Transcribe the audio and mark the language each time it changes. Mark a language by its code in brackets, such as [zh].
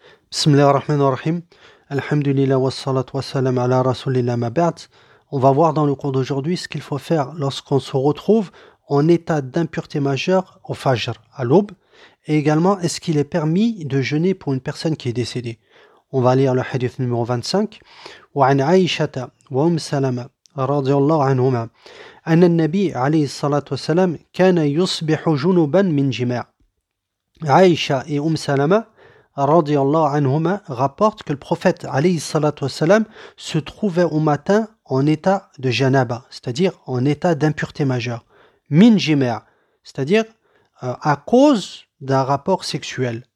[ar] بسم الله الرحمن الرحيم الحمد لله والصلاة والسلام على رسول الله ما بعد. [fr] On va voir dans le cours d'aujourd'hui ce qu'il faut faire lorsqu'on se retrouve en état d'impureté majeure au fajr, à l'aube, et également est-ce qu'il est permis de jeûner pour une personne qui est décédée. On va lire le hadith numéro 25. [ar] وعن عائشة وأم سلمة رضي الله عنهما أن النبي عليه الصلاة والسلام كان يصبح جنبا من جماع. [fr] عائشة et أم سلمة radiallahu anhuma rapporte que le prophète alayhi salatu wasalam se trouvait au matin en état de janaba, c'est-à-dire en état d'impureté majeure, [ar] min jima', [fr] c'est-à-dire à cause d'un rapport sexuel.